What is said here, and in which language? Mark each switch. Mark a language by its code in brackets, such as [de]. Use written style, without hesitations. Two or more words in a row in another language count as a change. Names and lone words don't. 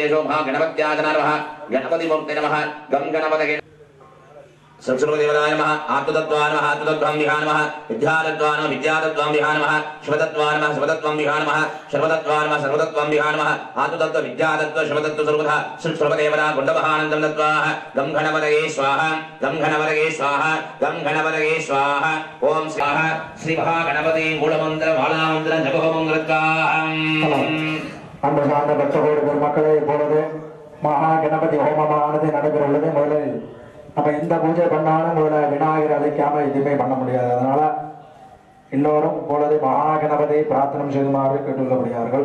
[sa] शोभा गणपत्यादना नमः गणपतिमूर्ते नमः गं गणपतये संस्कृतदेवताय नमः आत्मतत्त्वाय नमः आत्मतत्त्वं विहाय नमः विद्यातत्त्वाय नमः विद्यातत्त्वं विहाय नमः शिवतत्त्वाय नमः शिवतत्त्वं विहाय नमः सर्वतत्त्वाय नमः सर्वतत्त्वं विहाय नमः आत्मतत्त्व विद्यातत्त्व शिवतत्त्व सर्वथा सर्वदेवता गुण्डमहानन्दं दत्त्वा गं गणपतये स्वाहा गं गणपतये स्वाहा गं गणपतये स्वाहा ओम स्वाहा श्री महागणपति मूलमन्त्र मालामन्त्र जपहोमं कृत्वा [ta] அன்பு சார்ந்த பக்தர்களோடு பெருமக்களே இப்பொழுது மகா கணபதி ஹோமமானது நடைபெற உள்ளது. முதலில் நம்ம எந்த பூஜை பண்ணாலும் முதல்ல விநாயகர் அழைக்காம எதுவுமே பண்ண முடியாது. அதனால எல்லோரும் இப்பொழுது மகா கணபதியை பிரார்த்தனை செய்துமாறு கேட்டுக்கொள்ளப்படுகிறார்கள்.